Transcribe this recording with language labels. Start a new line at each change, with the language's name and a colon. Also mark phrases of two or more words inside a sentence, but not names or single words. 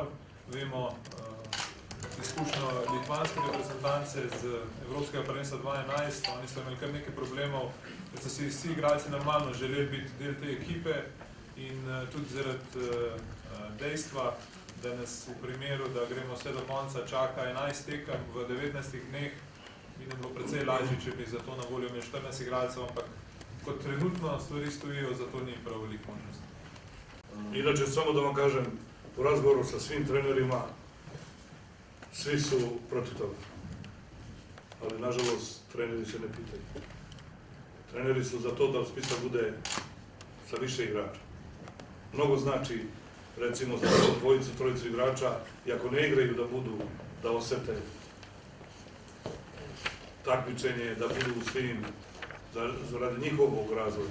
Slovenian: Vemo izkušnjo litvanske reprezentance z Evropskega prvenstva 2011, oni so imeli kar nekaj problemov, da so si vsi igralci normalno želeli biti del te ekipe in tudi zaradi dejstva, da nas v primeru, da gremo vse do konca, čaka 11 tekem v 19 dneh, bi nam bilo precej lažje, če bi za to na voljo imeli 14 igralcev, ampak kot trenutno stvari stojijo, zato ni prav veliko možnosti.
Serbian: Inače, samo da vam kažem, u razgovoru sa svim trenerima, svi su protiv toga. Ali, nažalost, treneri se ne pitaju. Treneri su za to da spisak bude sa više igrača. Mnogo znači, recimo, za dvojicu, trojicu igrača, i ako ne igraju da osete takmičenje, da budu u svim, radi njihovog razvoja.